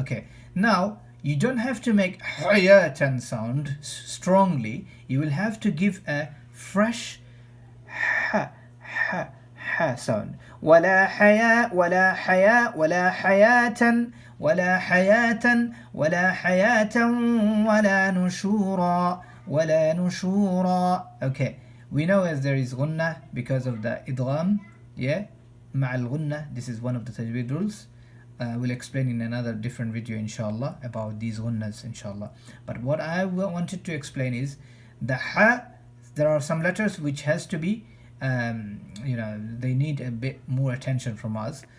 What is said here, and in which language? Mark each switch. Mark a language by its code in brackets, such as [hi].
[en] Okay, now you don't have to make hayatan sound strongly. You will have to give a fresh ha sound. [ar] ولا حياة ولا حياة ولا حياة ولا حياة ولا حياة ولا نشورا ولا نشورا. [en] Okay, we know as there is غنة because of the idgham, yeah, [ar] مع الغنة. [en] This is one of the tajweed rules. We'll explain in another different video inshallah about these ghunnas inshallah. But what I wanted to explain is the ha, there are some letters which has to be they need a bit more attention from us.